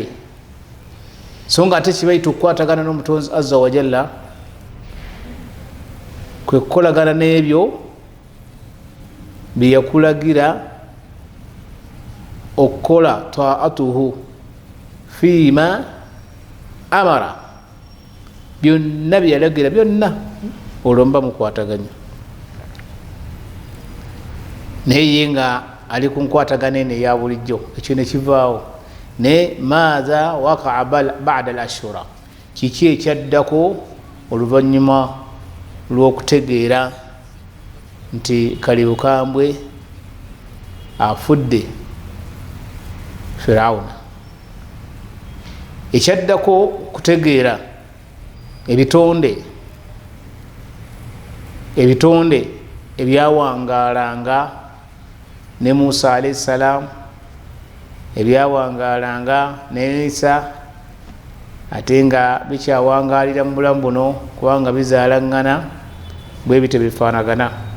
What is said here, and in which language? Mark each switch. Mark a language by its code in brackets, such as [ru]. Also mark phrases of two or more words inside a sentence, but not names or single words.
[lg] So nga ate kibayi tukwatagana n'omutonzi [ar] عز وجل [lg] kwe kukolagana n'ebyo bye yakulagira okukola, [ar] طاعته فيما أمر, [lg] byonna bye yalagira byonna olwo mba mukwataganya. Naye ye nga ali ku nkwatagana eno eya bulijjo, ekyo ne kivaawo. [ar] Ne ماذا وقع بعد العاشوراء, [lg] kiki ekyaddako oluvannyuma lw'okutegeera nti kali bukambwe afudde Firawuna. Ekyaddako kutegeera ebitonde ebitonde ebyawangalanga ne Musa [ar] عليه السلام, [lg] ebyawangalanga ne Isa, ate nga bikyawangalira mu bulamu buno kubanga bizaalangana bwe bite bifaanagana.